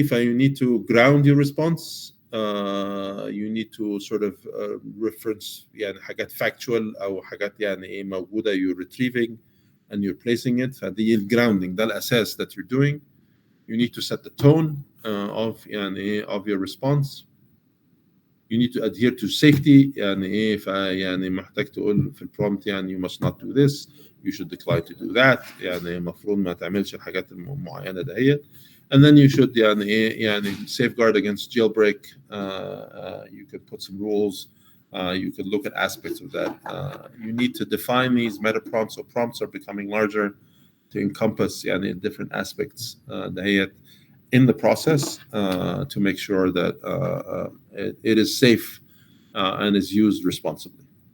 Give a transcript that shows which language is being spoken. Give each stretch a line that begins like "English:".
English: If you need to ground your response, you need to sort of reference
Arabic: حاجات factual أو حاجات موجودة
English: you're retrieving and you're placing it.
Arabic: فدي grounding ده الأساس
English: that you're doing. You need to set the tone of your response. You need to adhere to safety.
Arabic: محتاج تقول في الprompt
English: you must not do this. You should decline to do that.
Arabic: المفروض ما تعملش الحاجات المعينة دهيت.
English: And then you should safeguard against jailbreak. You could put some rules. You could look at aspects of that. You need to define these meta prompts. So prompts are becoming larger to encompass different aspects
Arabic: دهيت
English: in the process to make sure that it is safe and is used responsibly.